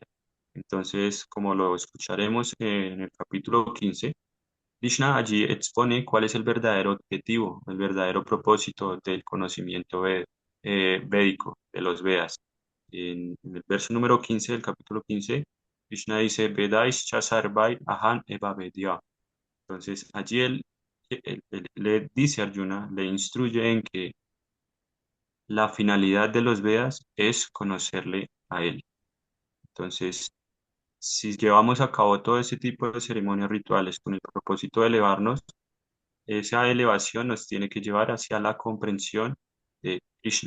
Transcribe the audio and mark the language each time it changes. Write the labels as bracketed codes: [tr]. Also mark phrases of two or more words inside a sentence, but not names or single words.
[es] Entonces, como lo escucharemos en el capítulo 15, Krishna allí expone cuál es el verdadero objetivo, el verdadero propósito del conocimiento védico, de los Vedas. En el verso número 15 del capítulo 15, Krishna dice, [sa] Vedais cha sarvai ahan eva vedya. [es] Entonces, allí él le dice a Arjuna, le instruye en que la finalidad de los Vedas es conocerle a él. Entonces, si llevamos a cabo todo ese tipo de ceremonias rituales con el propósito de elevarnos, esa elevación nos tiene que llevar hacia la comprensión de Krishna.